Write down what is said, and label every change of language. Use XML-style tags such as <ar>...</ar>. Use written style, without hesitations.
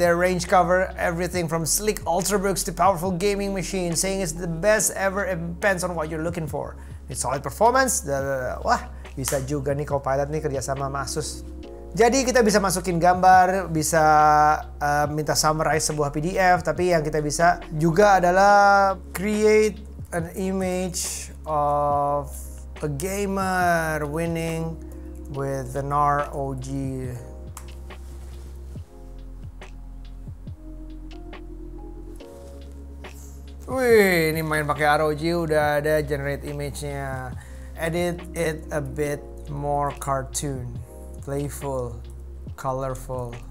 <en>Their range cover everything from sleek ultrabooks to powerful gaming machines, saying it's the best ever. It depends on what you're looking for. It's solid performance.</en> <id>Wah, bisa juga nih Copilot nih kerjasama sama Asus. Jadi kita bisa masukin gambar, bisa minta summarize sebuah PDF, tapi yang kita bisa juga adalah</id> <en>create an image of a gamer winning with an ROG.</en> <id>Wih, ini main pakai ROG udah ada generate image-nya.</id> <en>Edit it a bit more cartoon, playful, colorful.</en>